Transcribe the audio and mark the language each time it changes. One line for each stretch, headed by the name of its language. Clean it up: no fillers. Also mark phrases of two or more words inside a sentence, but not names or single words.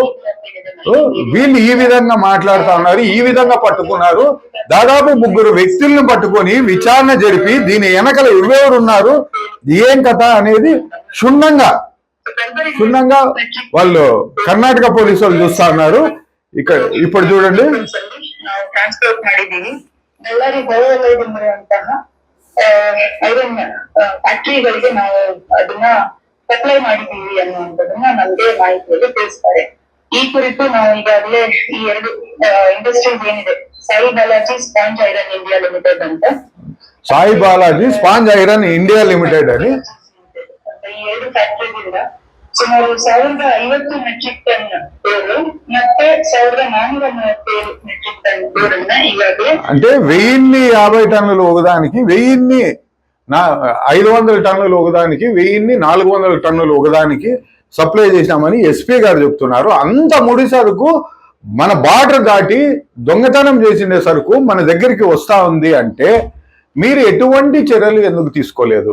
Telugu: వీళ్ళు ఈ విధంగా మాట్లాడుతా ఉన్నారు, ఈ విధంగా పట్టుకున్నారు. దాదాపు 3 వ్యక్తులను పట్టుకొని విచారణ జరిపి దీని వెనకల ఎవరెవరున్నారు ఏం కథ అనేది క్షుణ్ణంగా వాళ్ళు కర్ణాటక పోలీసు వాళ్ళు చూస్తా ఉన్నారు. ఇక్కడ ఇప్పుడు చూడండి.
Kannada: ಟ್ರಾನ್ಸ್ಪೋರ್ಟ್ ಮಾಡಿದ್ದೀವಿ. ಬಳ್ಳಾರಿ ಹೊರವಲಯದಂತಹ ಐರನ್ ಫ್ಯಾಕ್ಟರಿಗಳಿಗೆ ನಾವು ಅದನ್ನ ಸಪ್ಲೈ ಮಾಡಿದ್ದೀವಿ ಅನ್ನುವಂಥದ್ದನ್ನ ನಮಗೆ ಮಾಹಿತಿಯಲ್ಲಿ ತಿಳಿಸ್ತಾರೆ. ಈ ಕುರಿತು ನಾವು ಈಗಾಗಲೇ ಈ 2 ಇಂಡಸ್ಟ್ರೀಸ್ ಏನಿದೆ ಸಾಯಿ ಬಾಲಾಜಿ ಸ್ಪಾಂಜ್ ಐರನ್ ಇಂಡಿಯಾ ಲಿಮಿಟೆಡ್ ಅಂತ ಸಾಯಿ ಬಾಲಾಜಿ ಸ್ಪಾಂಜ್ ಐರನ್ ಇಂಡಿಯಾ ಲಿಮಿಟೆಡ್ అని ಈ 2 ಫ್ಯಾಕ್ಟರಿಗಳಿಂದ ಸುಮಾರು 1050 ಮೆಟ್ರಿಕ್ ಟನ್ ಬೇರು ಮತ್ತೆ 1437 ಮೆಟ್ರಿಕ್ టన్ ಬೇರನ್ನ ಈಗಾಗಲೇ
Telugu: అంటే 1050 టన్నులు ఒకదానికి 500 టన్నులు ఒకదానికి 1400 టన్నులు ఒకదానికి సప్లై చేశామని ఎస్పీ గారు చెప్తున్నారు. అంత ముడి సరుకు మన బార్డర్ దాటి దొంగతనం చేసిన సరుకు మన దగ్గరికి వస్తా ఉంది అంటే మీరు ఎటువంటి చర్యలు ఎందుకు తీసుకోలేదు?